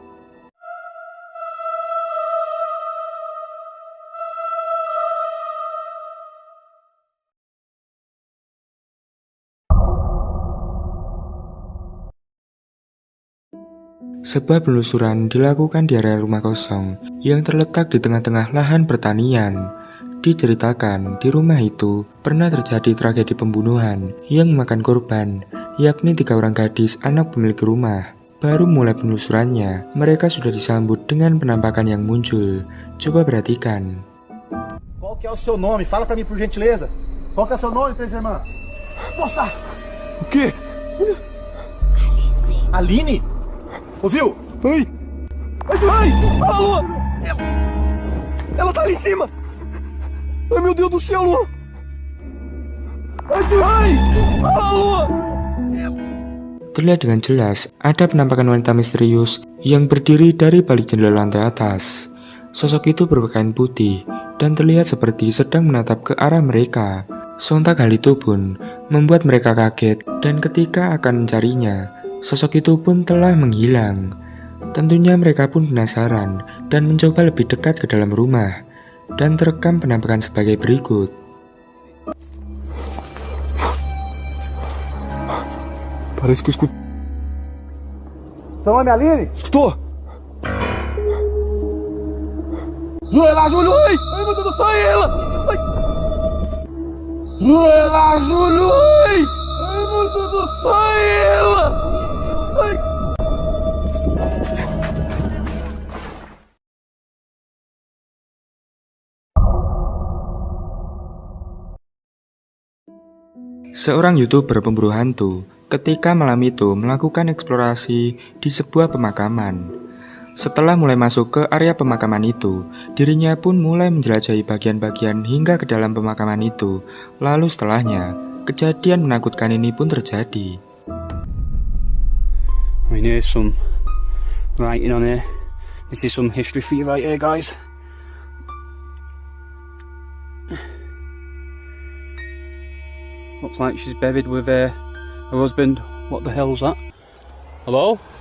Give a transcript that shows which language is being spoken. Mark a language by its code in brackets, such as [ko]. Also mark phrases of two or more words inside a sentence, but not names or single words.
[id] Sebuah penelusuran dilakukan di area rumah kosong yang terletak di tengah-tengah lahan pertanian. Diceritakan di rumah itu pernah terjadi tragedi pembunuhan yang memakan korban, yakni 3 orang gadis anak pemilik rumah. Baru mulai penelusurannya, mereka sudah disambut dengan penampakan yang muncul. Coba perhatikan. [pt] Qual que é o seu nome? Fala pra mim por gentileza. Qual que é o seu nome, três irmãs? Nossa! O quê? Aline! Ouviu? Oi. Ai! A Lua! Ela tá ali em cima! Ai, meu Deus do céu, Lua! Ai! A Lua! [id] Terlihat dengan jelas ada penampakan wanita misterius yang berdiri dari balik jendela lantai atas. Sosok itu berpakaian putih dan terlihat seperti sedang menatap ke arah mereka. Sontak hal itu pun membuat mereka kaget, dan ketika akan mencarinya, sosok itu pun telah menghilang. Tentunya mereka pun penasaran dan mencoba lebih dekat ke dalam rumah, dan terekam penampakan sebagai berikut. [pt] Parece que eu escuto. Seu nome é Aline? Escutou? Joelha, Júlio! Ai, meu Deus do céu, é ela! Ai. Joelha, Júlio! Ai, meu Deus do céu, é ela! Ai. [id] Seorang YouTuber pemburu hantu ketika malam itu melakukan eksplorasi di sebuah pemakaman. Setelah mulai masuk ke area pemakaman itu, dirinya pun mulai menjelajahi bagian-bagian hingga ke dalam pemakaman itu. Lalu setelahnya, kejadian menakutkan ini pun terjadi. [en] I mean, here's some writing on here. This is some history for you right here, guys. Looks like she's buried with her husband. What the hell's that? Hello?